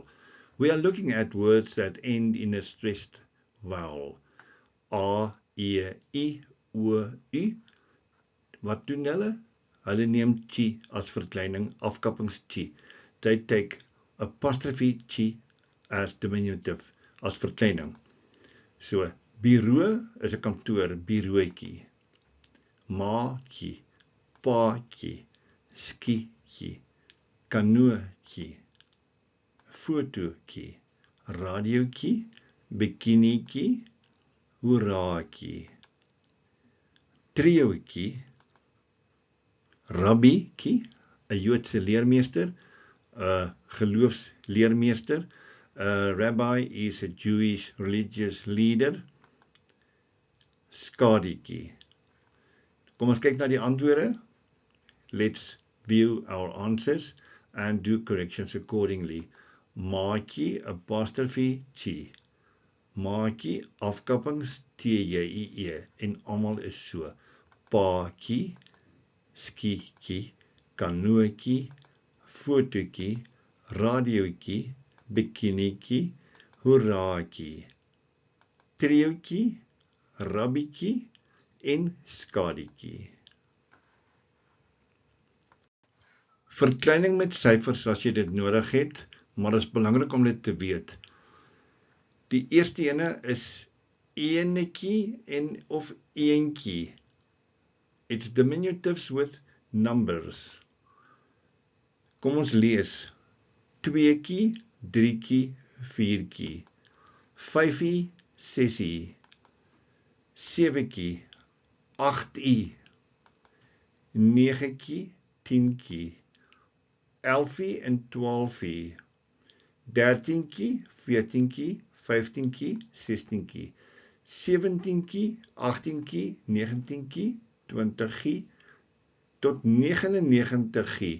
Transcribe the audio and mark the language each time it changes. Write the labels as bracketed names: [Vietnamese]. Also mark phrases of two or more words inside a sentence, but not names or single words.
[English] We are looking at words that end in a stressed vowel. A, E, I, O, U. [Afrikaans] Wat doen hulle? Hulle neem chi as verkleining, afkappings chi. [English] They take apostrophe chi as diminutive, [Afrikaans] as verkleining. So, bureau is 'n kantoor, bureautjie. Maatjie, paatjie, skietjie, kanootjie, fotootjie, radiootjie, bikinietjie, hoeraatjie, triootjie, rabbietjie, 'n Joodse leermeester, 'n geloofsleermeester. [English] A rabbi is a Jewish religious leader. [Afrikaans] Skadietjie. Kom ons kyk na die antwoorde. [English] Let's view our answers and do corrections accordingly. [Afrikaans] Maatjie, apostrophe, chi. Maatjie, afkappings, T-J-I-E, en almal is so. Paatjie, skietjie, kanootjie, fotootjie, radiootjie, bikinietjie, hoeraatjie, triootjie, rabbietjie en skadietjie. Verkleining met syfers as jy dit nodig het, maar dit is belangrik om dit te weet. Die eerste ene is enetjie en of eentjie. [English] It's diminutives with numbers. [Afrikaans] Kom ons lees. Tweetjie, drietjie, viertjie. Vyfie, sesie. Sewetjie, agtie. Negetjie, tientjie. Elfie en twaalfie. 13tjie, 14tjie, 15tjie, 16tjie. 17tjie, 18tjie, 19tjie, 20tjie tot 99tjie.